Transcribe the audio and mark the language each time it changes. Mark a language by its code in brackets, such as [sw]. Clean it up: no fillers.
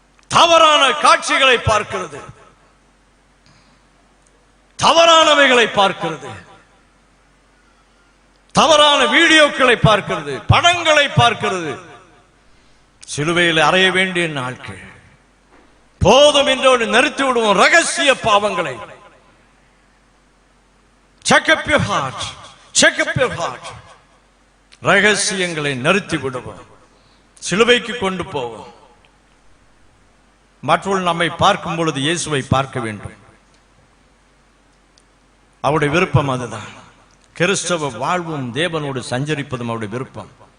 [ta] தவறான காட்சிகளை பார்க்கிறது, தவறானவைகளை பார்க்கிறது, தவறான வீடியோக்களை பார்க்கிறது, படங்களை பார்க்கிறது. சிலுவையில் அறைய வேண்டிய நாட்கள் போதும் என்றோடு நிறுத்தி விடுவோம். ரகசிய பாவங்களை [en] check up your heart, check up your heart. [ta] ரகசியங்களை நிறுத்தி விடுவோம், சிலுவைக்கு கொண்டு போவோம். மற்றவர்கள் நம்மை பார்க்கும் பொழுது இயேசுவை பார்க்க வேண்டும். அவருடைய விருப்பம் அதுதான். கிறிஸ்தவ வாழ்வும் தேவனோடு சஞ்சரிப்பதும் அவருடைய விருப்பம்.